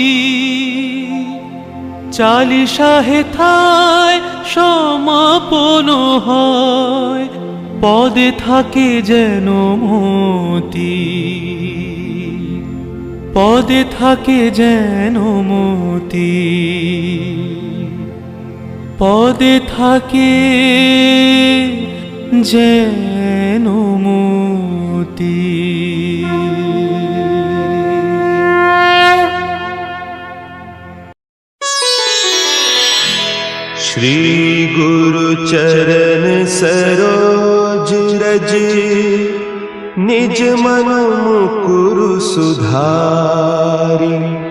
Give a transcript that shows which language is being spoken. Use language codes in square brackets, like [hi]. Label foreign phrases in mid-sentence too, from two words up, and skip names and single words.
[bn] চালিশা হেথায় সমাপন হয়, পদে থাকে যেন মতি। পদে থাকে যেন মতি, পদে থাকে যেন মতি। [awa] श्री गुरु चरण सरोज रज, निज मन मुकुरु सुधारि।